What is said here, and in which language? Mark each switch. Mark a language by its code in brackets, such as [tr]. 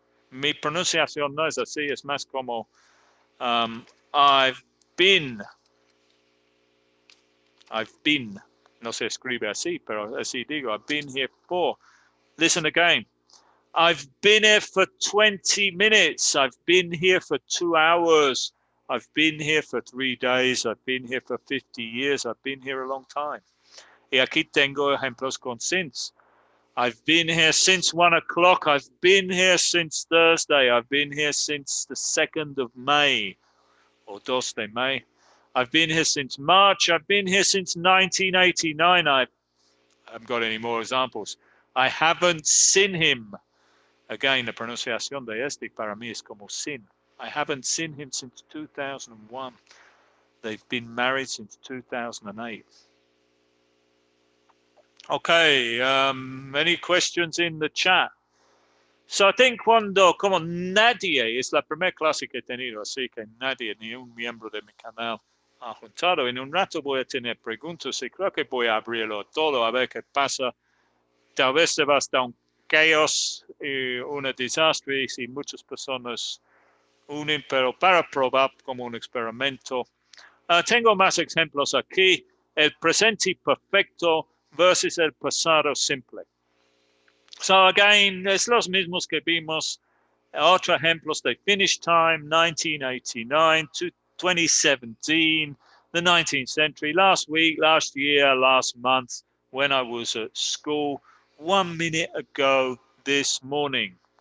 [es] Mi pronunciación no es así. Es más como [en] I've been. [es] No se escribe así, pero así digo. [en] I've been here for. Listen again. I've been here for 20 minutes. I've been here for 2 hours. I've been here for 3 days. I've been here for 50 years. I've been here a long time. [es] Y aquí tengo ejemplos con since. [en] I've been here since 1 o'clock. I've been here since Thursday. I've been here since the 2nd of May or 2 de May. I've been here since March. I've been here since 1989. I haven't got any more examples. I haven't seen him. Again, the [es] pronunciación de este para mí es como sin. [en] I haven't seen him since 2001. They've been married since 2008. Okay, any questions in the chat? So I think [es] como nadie, es la primera clase que he tenido, así que nadie, ni un miembro de mi canal ha juntado. En un rato voy a tener preguntas y creo que voy a abrirlo todo a ver qué pasa. Tal vez se va a estar un caos y un desastre si muchas personas unen, pero para probar como un experimento. Tengo más ejemplos aquí. El presente perfecto versus el pasado simple. So again, es los mismos que vimos. [en] Otros ejemplos de finish time, 1989 to 2017, the 19th century, last week, last year, last month, when I was at school, 1 minute ago this morning.